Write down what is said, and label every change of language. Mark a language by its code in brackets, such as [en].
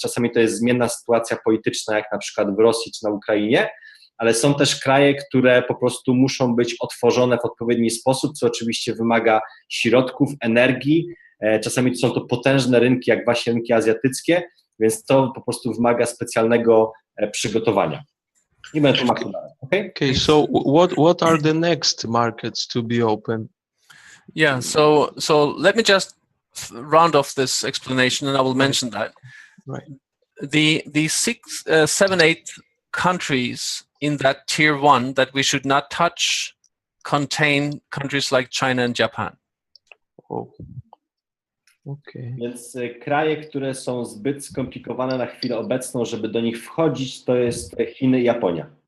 [pl] Czasami to jest zmienna sytuacja polityczna, jak na przykład w Rosji czy na Ukrainie, ale są też kraje, które po prostu muszą być otworzone w odpowiedni sposób, co oczywiście wymaga środków, energii. Czasami są to potężne rynki, jak właśnie rynki azjatyckie, więc to po prostu wymaga specjalnego przygotowania. Nie będę tłumaczył dalej, okay? [en] Okay, so what are the next markets to be open? Yeah, so let me just round off this explanation, and I will mention that. Right. The 6, 7, 8 countries in that tier 1 that we should not touch contain countries like China and Japan. Oh. Okay. [pl] Więc kraje, które są zbyt skomplikowane na chwilę obecną, żeby do nich wchodzić, to jest Chiny i Japonia.